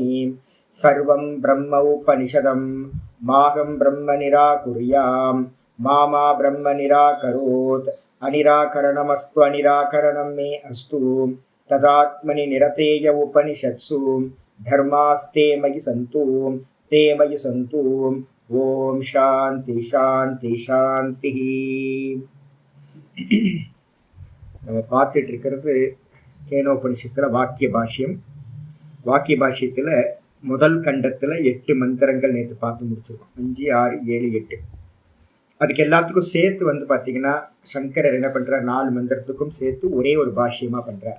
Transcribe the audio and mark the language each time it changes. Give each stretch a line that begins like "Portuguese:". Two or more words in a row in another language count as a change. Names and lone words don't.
Sanskrit: सर्वं ब्रह्म उपनिषदं माहं ब्रह्म निराकुर्याम् मा ब्रह्म निराकरोत्। अनिराकरणमस्तु अनिराकरणं मे अस्तु। तदात्मनि निरतेय उपनिषत्सु धर्मास्ते मयि सन्तु ते मयि सन्तु। ॐ शान्ति शान्ति शान्तिः।
Tamil: நம்ம பார்த்துட்டு இருக்கிறது கேனோபனிஷத்தில் வாக்கிய பாஷ்யம். வாக்கிய பாஷ்யத்தில் முதல் கண்டத்தில் 8 மந்திரங்கள் நேற்று பார்த்து முடிச்சிருக்கோம். 5, 6, 7, 8. அதுக்கு எல்லாத்துக்கும் சேர்த்து பார்த்தீங்கன்னா சங்கரர் என்ன பண்ணுறார், 4 மந்திரத்துக்கும் சேர்த்து ஒரே ஒரு பாஷ்யமாக பண்ணுறார்.